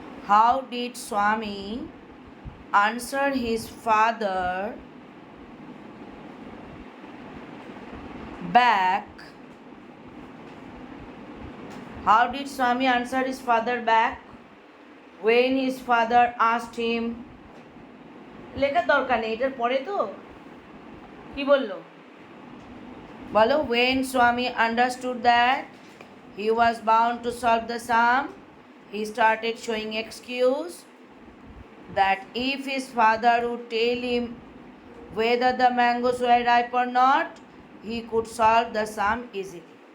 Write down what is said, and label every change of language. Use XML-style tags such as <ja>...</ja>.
<en>How did Swami answer his father back? How did Swami answer his father back when his father asked him?</en> <bn>লেখার দরকার নেই, এটার পরে তো কি বললো বলো.</bn> <en>When Swami understood that he was bound to solve the sum, he started showing excuse that if his father would tell him whether the mangoes were ripe or not, he could solve the sum easily.</en>